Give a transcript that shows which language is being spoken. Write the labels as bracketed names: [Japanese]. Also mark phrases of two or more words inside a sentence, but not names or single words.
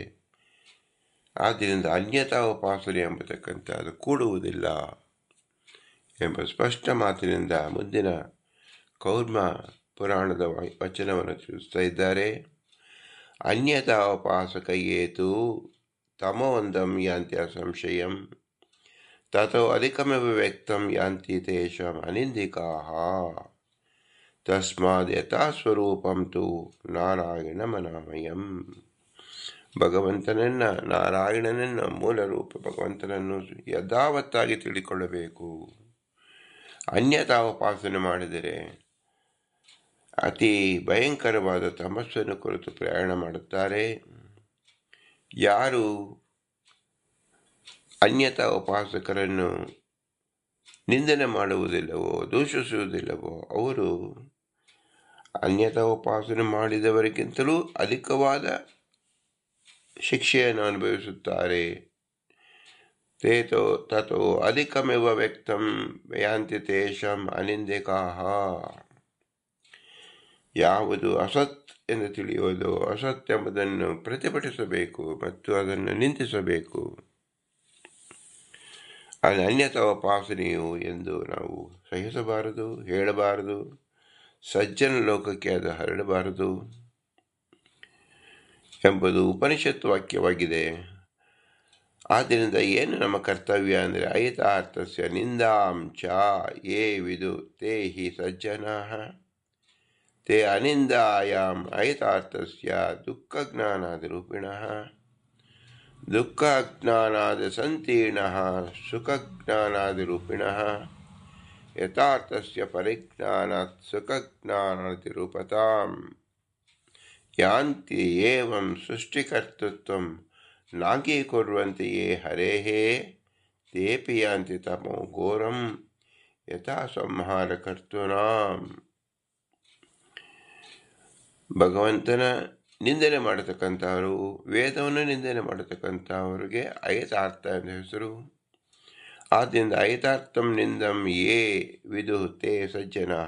[Kannada] ಆದ್ದರಿಂದ ಅನ್ಯತಾ ಉಪಾಸನೆ ಎಂಬತಕ್ಕಂಥದ್ದು ಕೂಡುವುದಿಲ್ಲ ಎಂಬ ಸ್ಪಷ್ಟ ಮಾತಿನಿಂದ ಮುಂದಿನ ಕೌರ್ಮ ಪುರಾಣದ ವಚನವನ್ನು ತಿಳಿಸ್ತಾ ಇದ್ದಾರೆ. [Sanskrit] ಅನ್ಯತಾ ಉಪಾಸಕ ಏತು ತಮೋಂದಂ ಯಾಂತಿ ಅಸಂಶಯಂ ತಥೋ ಅಧಿಕಮೇವ ವ್ಯಕ್ತಂ ಯಾಂತಿ ತೇಷಾಂ ಅನಿಂದಿಕಾಃ ತಸ್ಮಾದ್ ಯಥಾ ಸ್ವರೂಪಂ ತು ನಾರಾಯಣಮನಾಮಯಂ. [Kannada] ಭಗವಂತನನ್ನು, ನಾರಾಯಣನನ್ನು, ಮೂಲ ರೂಪ ಭಗವಂತನನ್ನು ಯಥಾವತ್ತಾಗಿ ತಿಳಿದುಕೊಳ್ಳಬೇಕು. ಅನ್ಯತಾ ಉಪಾಸನೆ ಮಾಡಿದರೆ ಅತಿ ಭಯಂಕರವಾದ ತಮಸ್ಸನ್ನು ಕುರಿತು ಪ್ರಯಾಣ ಮಾಡುತ್ತಾರೆ. ಯಾರು ಅನ್ಯತಾ ಉಪಾಸಕರನ್ನು ನಿಂದನೆ ಮಾಡುವುದಿಲ್ಲವೋ, ದೂಷಿಸುವುದಿಲ್ಲವೋ ಅವರು ಅನ್ಯತಾ ಉಪಾಸನೆ ಮಾಡಿದವರಿಗಿಂತಲೂ ಅಧಿಕವಾದ ಶಿಕ್ಷೆಯನ್ನು ಅನುಭವಿಸುತ್ತಾರೆ. [Sanskrit] ತೇತೋ ತಥೋ ಅಧಿಕಮಿವ ವ್ಯಕ್ತಂ ಯಾಂತಿ ತೇಷಾಂ ಅನಿಂದಿಕಾಃ. [Kannada] ಯಾವುದು ಅಸತ್ ಎಂದು ತಿಳಿಯುವುದು, ಅಸತ್ ಎಂಬುದನ್ನು ಪ್ರತಿಭಟಿಸಬೇಕು ಮತ್ತು ಅದನ್ನು ನಿಂದಿಸಬೇಕು. ಅದು ಅನ್ಯತಾ ಉಪಾಸನೆಯು ಎಂದು ನಾವು ಸಹಿಸಬಾರದು, ಹೇಳಬಾರದು. ಸಜ್ಜನ ಲೋಕಕ್ಕೆ ಅದು ಹರಡಬಾರದು ಎಂಬುದು ಉಪನಿಷತ್ ವಾಕ್ಯವಾಗಿದೆ. ಆದ್ದರಿಂದ ಏನು ನಮ್ಮ ಕರ್ತವ್ಯ ಅಂದರೆ [Sanskrit] ಅಹಿತಾರ್ಥಸ್ಯ ನಿಂದಾಂ ಚ ಯೇ ವಿದು ತೇ ಹಿ ಸಜ್ಜನಾಃ ತೇ ಅನಿಂದಾಯಾಂ ಅಹಿತಾರ್ಥಸ್ಯ ದುಃಖಜ್ಞಾನಾದಿರೂಪಿಣಃ ದುಃಖಜ್ಞಾನಾದಿ ಸಂತೀರ್ಣಃ ಸುಖಜ್ಞಾನಾದಿರೂಪಿಣಃ ಯಥಾರ್ಥಸ್ಯ ಪರಿಜ್ಞಾನಾತ್ ಸುಖಜ್ಞಾನಾದಿರೂಪತಾಂ ಯಾಂತಿ ಏವಂ ಸೃಷ್ಟಿಕರ್ತೃತ್ವಂ ನಾಂಗೀಕುರ್ವಂತಿ ಯೇ ಹರೇಃ ತೇಪಿ ಯಾಂತಿ ತಮೋ ಘೋರಂ ಯಥಾ ಸಂಹಾರಕರ್ತೃನಾಂ. [Kannada] ಭಗವಂತನ ನಿಂದನೆ ಮಾಡತಕ್ಕಂಥವರು, ವೇದವನ್ನು ನಿಂದನೆ ಮಾಡತಕ್ಕಂಥವರಿಗೆ ಅಹಿತಾರ್ಥ ಎಂದು ಹೆಸರು. [Sanskrit] ಆದ್ದರಿಂದ ಅಹಿತಾರ್ಥಂ ನಿಂದಂ ಯೇ ವಿದು ತೇ ಸಜ್ಜನಾಃ.